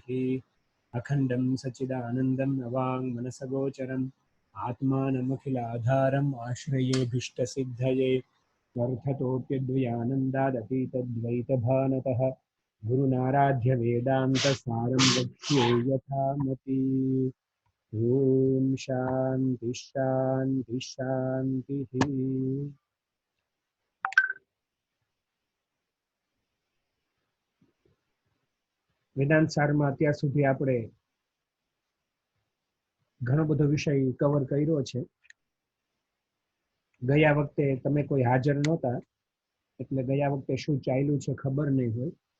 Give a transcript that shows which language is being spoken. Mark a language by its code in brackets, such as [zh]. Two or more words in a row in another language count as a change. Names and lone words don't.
[sa] अखण्डं सच्चिदानन्दं नवाङ्मनसगोचरम् आत्मानमखिलाधारम् आश्रयेऽभीष्टसिद्धये अर्थतोऽप्यद्वयानन्दादतीतद्वैतभानतः गुरुनाराध्य वेदान्तसारं वक्ष्ये यथामति। ॐ शान्ति शान्ति शान्तिः। [gu] વેદાંત સારમાં અત્યાર સુધી આપણે ઘણો બધો વિષય કવર કર્યો છે. ગયા વખતે તમે કોઈ હાજર નહોતા એટલે ગયા વખતે શું ચાલ્યું છે ખબર નહીં હોય.